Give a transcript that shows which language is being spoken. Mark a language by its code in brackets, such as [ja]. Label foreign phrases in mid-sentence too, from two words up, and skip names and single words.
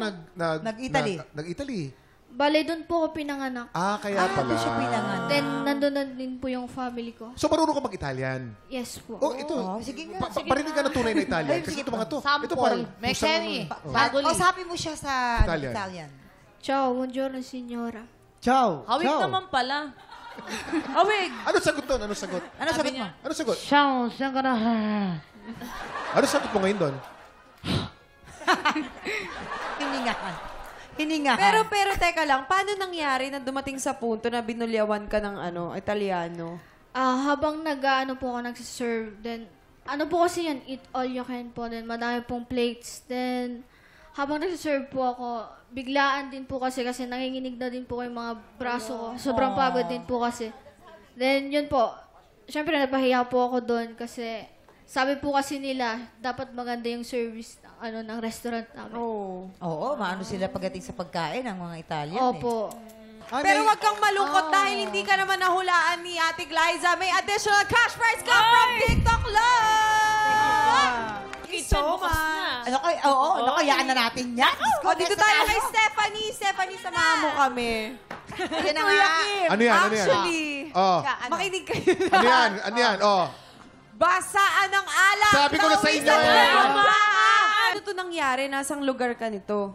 [tl] Nag-Italy? Nag-Italy? Bale, doon po ako pinanganak. Kaya pala. Siya pinanganak. Then, nandun na din po yung family ko. So, marunong ka mag-Italian? Yes po. Oh, ito. Sige nga. Parinig ka na tunay na Italian. Kasi ito mga to. Ito parang... Kausapin mo siya sa Italian. Italian. [it] Ciao, buongiorno signora. Ciao. [tl] Hawig [it] Ciao. [tl] naman pala. Awig! Ano sagot doon? Ano sagot? Ano sagot mo? Ano sagot? [it] Ciao, signora. [tl] Ano sagot mo ngayon doon? Hiningahan. Hiningahan. Pero teka lang, paano nangyari na dumating sa punto na binulyawan ka ng Italiano? Habang nag-ano po ako nagsiserve, then, ano po kasi yan, [en] eat all you can [tl] po, then madami pong plates, then, habang nagsiserve po ako, biglaan din po kasi nanginginig na din po yung mga braso ko. Sobrang pagod din po kasi. Then, yun po, syempre napahiya po ako doon kasi, sabi po kasi nila, dapat maganda yung service ng restaurant namin. Oo, maano sila pagdating sa pagkain ng mga Italian Opo. Pero wag kang malungkot dahil hindi ka naman nahulaan ni Ate Glyza. May [en] additional cash prize [tl] ka from TikTok Love! [en] Thank you so much. [tl] Ano kaya? Oo, nakayaan na natin yan. O, dito tayo kay Stephanie. Stephanie, samahan mo kami. Yan na nga. Ano yan? Ano yan? Actually, Oh. makinig kayo na. Ano yan? Ano yan? Oh. Basaan ng alak. Sabi ko na sa inyo eh. Ano to nangyari? Nasang lugar ka nito?